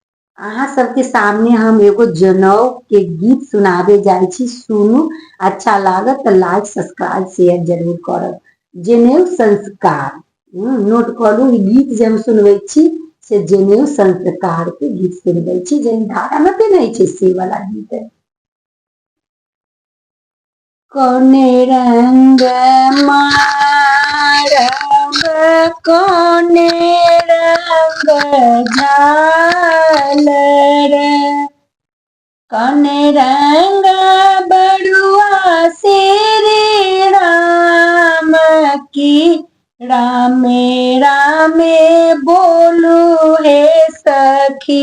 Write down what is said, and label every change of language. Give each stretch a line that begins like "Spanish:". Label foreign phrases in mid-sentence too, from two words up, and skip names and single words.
Maithili: अहाँ सबके सामने हम एगो जनौ के गीत सुनाबे जाइ छी, सुनू। अच्छा लागत तो
English: like subscribe share
Maithili: जरूर करब। जनेऊ संस्कार, नोट करू, ई गीत जे हम सुनबै छी से जनेऊ संस्कार के गीत सुनबै छी, जे धागा में पिन्है छै से वाला गीत है। कौने रंग मारब, कौने रंग झालर, कौने रंग बड़ुआ श्री राम की, रामे रामे बोलू हे सखी।